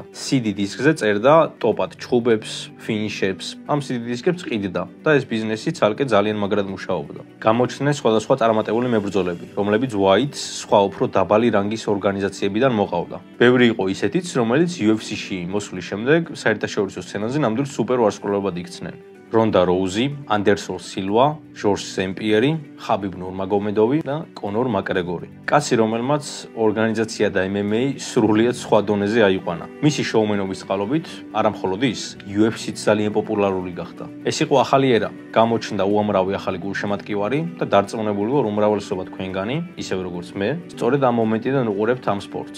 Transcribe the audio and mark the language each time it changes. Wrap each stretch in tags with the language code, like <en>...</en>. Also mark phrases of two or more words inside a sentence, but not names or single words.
<ka>CD დისკზე წერდა ტოპად ჩხუბებს, ფინიშებს, ამ CD დისკებს ყიდდა და ეს ბიზნესი ცალკე ძალიან მაგრად მუშაობდა. გამოჩნდნენ სხვადასხვა წარმატებული მებრძოლები, რომლებიც White-ს სხვა უფრო დაბალი რანგის ორგანიზაციებიდან მოყავდა. ბევრი იყო ისეთიც, რომელიც UFC-ში მოსვლის შემდეგ საერთაშორისო სცენაზე ნამდვილ სუპერ ვარსკვლავად იქცნენ. Ronda Rousey, Anderson Silva, George St. Pierre, Khabib Nurmagomedov და Conor McGregor. კაცი, რომელმაც ორგანიზაცია და MMA სრულიად სხვა დონეზე აიყვანა. მისი შოუმენობის წყალობით, არა მხოლოდ ის, UFC-ც ძალიან პოპულარული გახდა. ეს იყო ახალი ერა, გამოჩნდა უამრავი ახალი გულშემატკივარი და დარწმუნებული ვარ, უმრავლესობა თქვენგანი, ისევე როგორც მე, სწორედ ამ მომენტიდან უყურებთ ამ სპორტს.</ka>